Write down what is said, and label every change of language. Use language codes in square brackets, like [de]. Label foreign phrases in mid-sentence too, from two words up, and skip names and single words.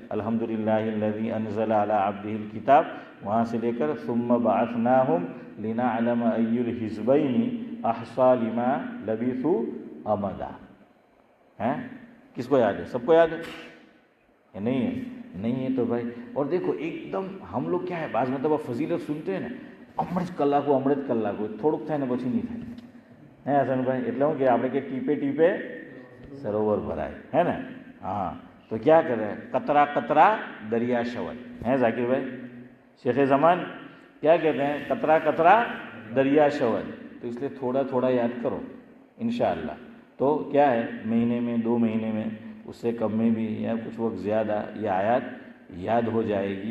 [ar] الحمدللہ الذی انزل علی عبدہ الکتاب، [ur] وہاں سے لے کر [ar] ثم بعثناہم لنعلم ای الحزبین احصی لما لبثوا امدا. [ur] کس کو یاد ہے؟ سب کو یاد ہے؟ نہیں ہے؟ نہیں ہے تو بھائی. اور دیکھو ایک دم ہم لوگ کیا ہے، بعض مرتبہ فضیلت سنتے ہیں نا، امرت کلاکو [gu] થોડુંક થાય ને પછી નહીં થાય. હે હસનભાઈ એટલે હું કે આપણે કે ટીપે ટીપે સરોવર ભરાય, [ur] ہے نا. ہاں تو کیا کریں، [ps] قطرہ قطرہ دریا شول. [ur] ہیں ذاکر بھائی، شیخ زمان کیا کہتے ہیں، [ps] قطرہ قطرہ دریا شول. [ur] تو اس لیے تھوڑا تھوڑا یاد کرو انشاءاللہ. تو کیا ہے، مہینے میں 2 مہینے میں، اس سے کم میں بھی یا کچھ وقت زیادہ یہ آیات یاد ہو جائے گی.